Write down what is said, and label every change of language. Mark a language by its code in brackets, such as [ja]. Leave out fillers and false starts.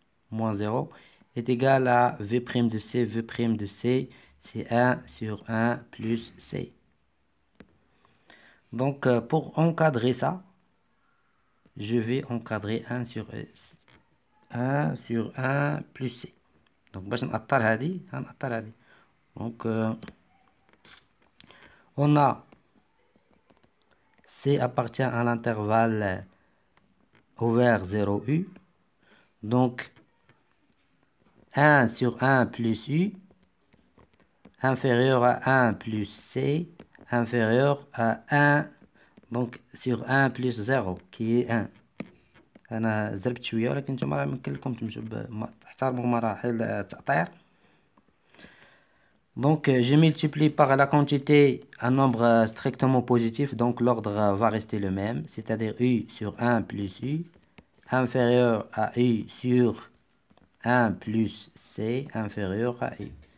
[fr] moins 0 est égal à V' de C. V' de C, c'est 1 sur 1 plus C. Donc, pour encadrer ça, je vais encadrer 1 sur 1 plus C. [ar] Donc, باش نأطر هذه هنأطر هذه. [fr] Donc, on a C appartient à l'intervalle ouvert 0U. Donc, 1 sur 1 plus U inférieur à 1 plus C inférieur à 1 donc sur 1 plus 0 qui est 1. [ar] أنا زربت شوية ولكن نتوما راه يمكن لكم تمشوا تحترموا مراحل التأطير. [fr] Donc, je multiplie par la quantité un nombre strictement positif, donc l'ordre va rester le même, c'est-à-dire U sur 1 plus U, inférieur à U sur 1 plus C, inférieur à U.